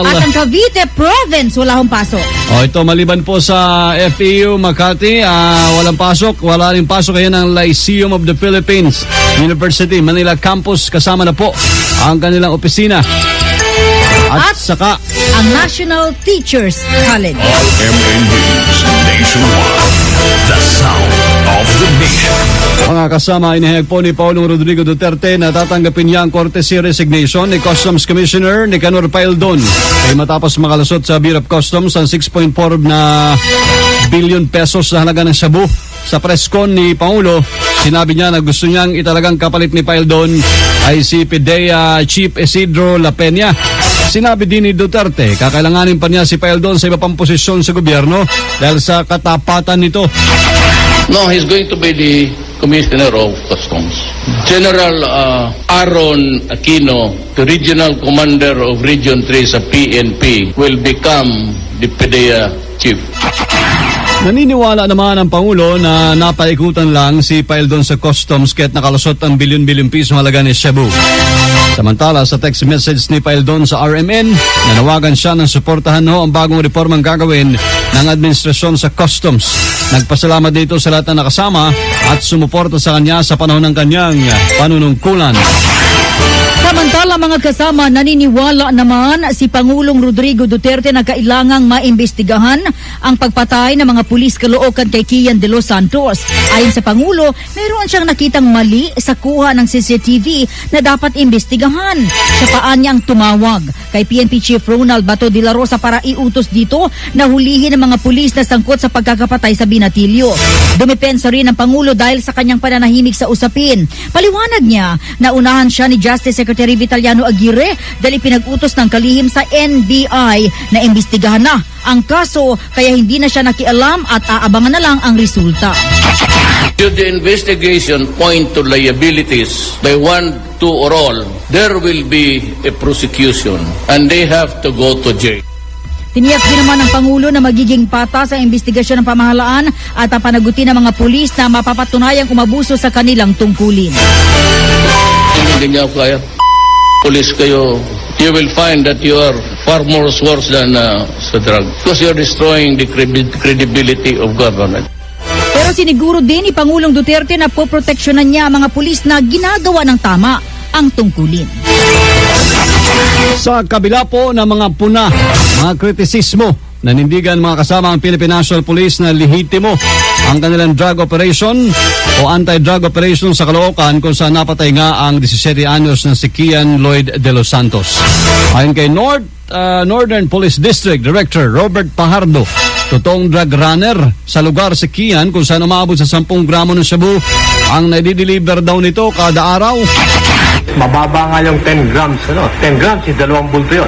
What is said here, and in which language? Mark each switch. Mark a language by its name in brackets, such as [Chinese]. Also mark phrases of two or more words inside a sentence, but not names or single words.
[Filipino] at ang Cavite Province, wala akong pasok. Ito, maliban po sa FEU Makati, walang pasok. Wala rin pasok ngayon ng Lyceum of the Philippines University, Manila Campus. Kasama na po ang kanilang opisina. At saka ang National Teachers College. [English] MNBs nationwide. The sound of the nation. [Filipino] Mga kasama, inihayag po ni Paulong Rodrigo Duterte na tatanggapin niya ang [English] courtesy resignation [Filipino] ni Customs Commissioner Nicanor Paildon ay matapos makalusot sa Bureau of Customs ang 6.4 na [English] billion pesos [Filipino] na halaga ng shabu. Sa [English] press con [Filipino] ni Pangulo, sinabi niya na gusto niyang italagang kapalit ni Paildon ay si PIDEA Chief Isidro La Peña. Sinabi din ni Duterte, kakailanganin pa niya si Paildon sa iba pang posisyon sa gobyerno dahil sa katapatan nito. [English] No, he's going to be the Commissioner of Customs. General Aaron Aquino, the Regional Commander of Region 3 sa PNP, will become the PIDEA Chief. [Filipino] Naniniwala naman ang Pangulo na napaikutan lang si Paildon sa Customs kahit nakalusot ang bilyon-bilyon piso halaga ni shabu. Samantala, sa text message ni Paildon sa RMN, nanawagan siya ng suportahan ang bagong reformang gagawin ng administrasyon sa Customs. Nagpasalamat dito sa lahat na nakasama at sumuporta sa kanya sa panahon ng kanyang panunungkulan. Samantala mga kasama, naniniwala naman si Pangulong Rodrigo Duterte na kailangang maimbestigahan ang pagpatay ng mga pulis Caloocan kay Kian de los Santos. Ayon sa Pangulo, mayroon siyang nakitang mali sa kuha ng CCTV na dapat imbestigahan. Siya paan niyang tumawag kay PNP Chief Ronald Bato de la Rosa para iutos dito na hulihin ang mga pulis na sangkot sa pagkakapatay sa Binatilyo. Dumepensa rin ang Pangulo dahil sa kanyang pananahimik sa usapin. Paliwanag niya na unahan siya ni Justice Secretary Vitaliano Aguirre dahil pinag-utos ng kalihim sa NBI na imbestigahan na ang kaso kaya hindi na siya nakialam at aabangan na lang ang resulta. [English] Should the investigation point to liabilities by one, two, or all, there will be a prosecution and they have to go to jail. [Filipino] Tiniyak din naman ng Pangulo na magiging patas ang investigasyon ng pamahalaan at ang panagutin ng mga pulis na mapapatunayang umabuso sa kanilang tungkulin. Hindi niya kaya. Police kayo, [English] you will find that you are far more worse than sa drug because you're destroying the credibility of government. [Filipino] Pero siniguro din ni Pangulong Duterte na poproteksyonan niya ang mga pulis na ginagawa ng tama ang tungkulin. Sa kabila po ng mga puna, mga kritisismo, nanindigan mga kasama ang Philippine National Police na lehitimo ang kanilang [English] drug operation [Filipino] o [English] anti-drug operation [Filipino] sa Caloocan kung saan napatay nga ang 17 anyos na si Kian Lloyd de los Santos. Ayon kay Northern Police District Director Robert Pajardo, totoong [English] drug runner [Filipino] sa lugar si Kian kung saan umabot sa 10 gramo ng shabu ang nadideliver daw nito kada araw. Mababa nga yung 10 grams. [English] 10 grams is [Filipino] 2 bulto yun.